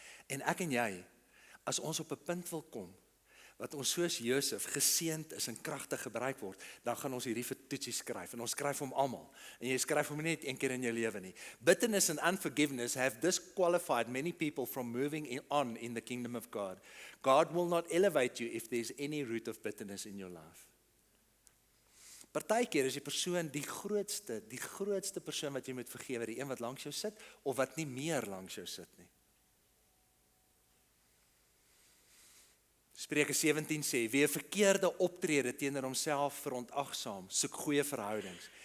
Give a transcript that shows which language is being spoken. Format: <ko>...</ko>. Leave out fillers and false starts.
<af>En ek en jy, as ons op 'n punt wil kom, wat ons soos Josef geseënd is en kragtig gebruik word, dan gaan ons hierdie toetsie skryf. En ons skryf hom almal. En jy skryf hom nie net een keer in jou lewe nie.</af> <en>Bitterness and unforgiveness have disqualified many people from moving on in the kingdom of God. God will not elevate you if there's any root of bitterness in your life.</en> <af>Partykeer is die persoon die grootste persoon wat jy moet vergewe, die een wat langs jou sit, of wat nie meer langs jou sit nie. Spreuke 17 sê, wie 'n verkeerde optrede teenoor homself verontagsaam, soek goeie verhoudings.</af>